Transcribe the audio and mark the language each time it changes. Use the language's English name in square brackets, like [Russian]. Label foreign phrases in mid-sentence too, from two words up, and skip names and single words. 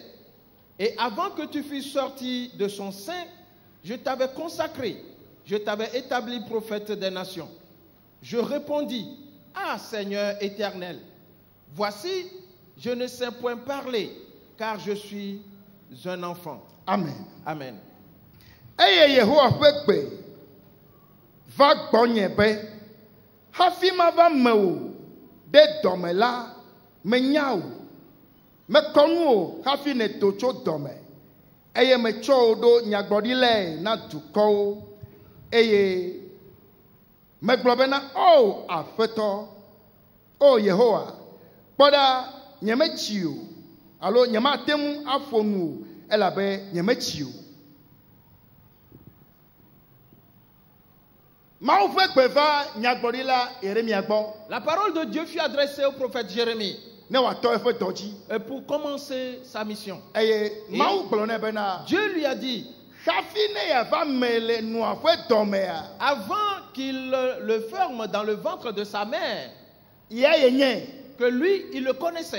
[French] Et avant que tu fusses sorti de son sein, je t'avais consacré. Je t'avais établi prophète des nations. Je répondis, ah Seigneur éternel, voici, je ne sais point parler, car je suis un enfant. Amen. Amen. [Ewe] Eye Yehowa ƒe va gbɔnye be hafi mava me wo de dɔme la menya wo mekɔ nu o hafi ne to tso dɔme eye metsɔ wo ɖo nyagblɔɖilae na dukɔwo eye megblɔ bena o aƒetɔ o Yehowa kpɔɖa nyemetsi o alo nyemate ŋu aƒo nu o elabe nyemetsi o. [French] La parole de Dieu fut adressée au prophète Jérémie. Et pour commencer sa mission. Et Dieu lui a dit, avant qu'il le ferme dans le ventre de sa mère, que lui, il le connaissait.